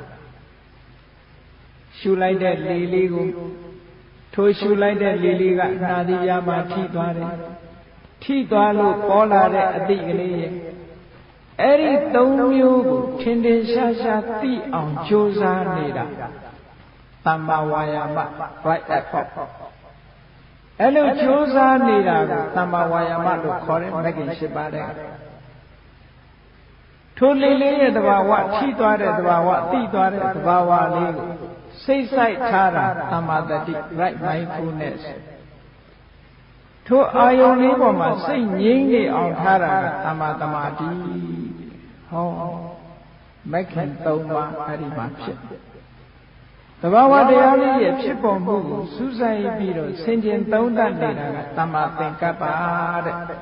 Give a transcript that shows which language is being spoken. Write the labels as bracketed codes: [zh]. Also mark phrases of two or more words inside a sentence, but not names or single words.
[my] ရှူလိုက်တဲ့လေလေးကိုထိုရှူလိုက်တဲ့လေလေးကနှာသီးကြားမှာထိသွားတယ်ထိသွားလို့ပေါ်လာတဲ့အတိကလေးရဲ့အဲ့ဒီသုံးမျိုးကိုထင်ထင်ရှားရှားသိအောင်ကြိုးစားနေတာသမ္မာဝါယာမ [en] right effort [my] အဲ့လိုကြိုးစားနေတာကိုသမ္မာဝါယာမလို့ခေါ်တဲ့မဂ္ဂင်၈ပါးတဲ့ ထိုလေလေးရဲ့သဘာဝထိသွားတဲ့သဘာဝသိသွားတဲ့သဘာဝလေးကိုစိတ်ဆိုင်ထားတာသမ္မာတတိ [en] right mindfulness [my] ထိုအာယုန်လေးပေါ်မှာစိတ်ငြိမ်းနေအောင်ထားတာကသမ္မာသမာဓိဟောမဂ္ဂင်၃ပါးအဲ့ဒီမှာဖြစ်သဘာဝတရားလေးရဲ့ဖြစ်ပေါ်မှုကိုစူးစိုက်ပြီးတော့ဆင်ခြင်သုံးသပ်နေတာကသမ္မာသင်္ကပ္ပတဲ့